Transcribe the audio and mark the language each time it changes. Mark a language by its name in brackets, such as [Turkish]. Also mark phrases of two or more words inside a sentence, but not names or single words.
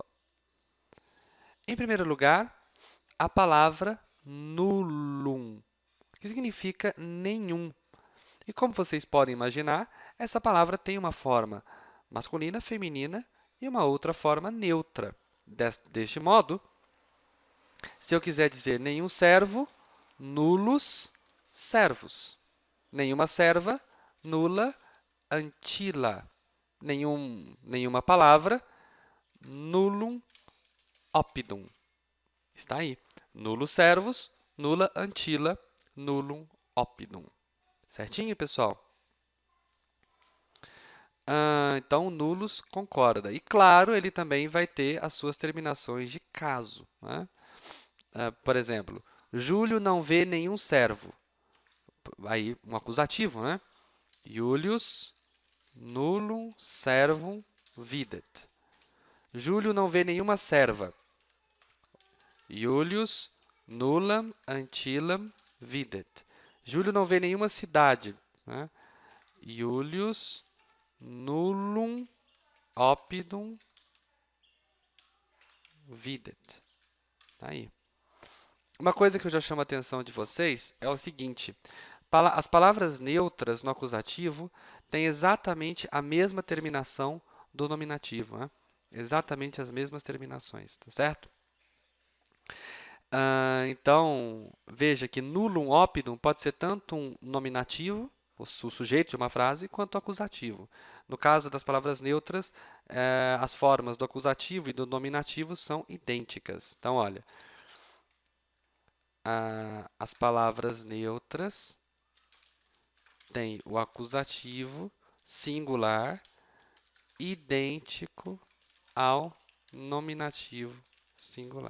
[Portuguese] Em primeiro lugar, a palavra nullum, que significa nenhum. E como vocês podem imaginar, essa palavra tem uma forma masculina, feminina e uma outra forma neutra. Deste modo, se eu quiser dizer nenhum servo, [Latin] nullus servus. [Portuguese] Nenhuma serva, [Latin] nulla antila. [Portuguese] Nenhuma palavra, [Latin] nullum oppidum. [Portuguese] Está aí. [Latin] Nullus servus, nulla antilla, nullum oppidum. [Portuguese] Certinho, pessoal? Então, nullus concorda. E, claro, ele também vai ter as suas terminações de caso, né? Por exemplo, Júlio não vê nenhum servo. Aí, um acusativo, né? [Latin] Julius nullum servum videt. [Portuguese] Júlio não vê nenhuma serva. [Latin] Julius nullam antillam videt. [Portuguese] Júlio não vê nenhuma cidade, né? [Latin] Julius nullum oppidum videt. [Portuguese] Tá aí. Uma coisa que eu já chamo a atenção de vocês é o seguinte: as palavras neutras no acusativo têm exatamente a mesma terminação do nominativo, né? Exatamente as mesmas terminações, tá certo? Então, veja que [Latin] nullum oppidum [Portuguese] pode ser tanto um nominativo, o sujeito de uma frase, quanto o acusativo. No caso das palavras neutras, as formas do acusativo e do nominativo são idênticas. Então, olha, as palavras neutras têm o acusativo singular idêntico ao nominativo singular.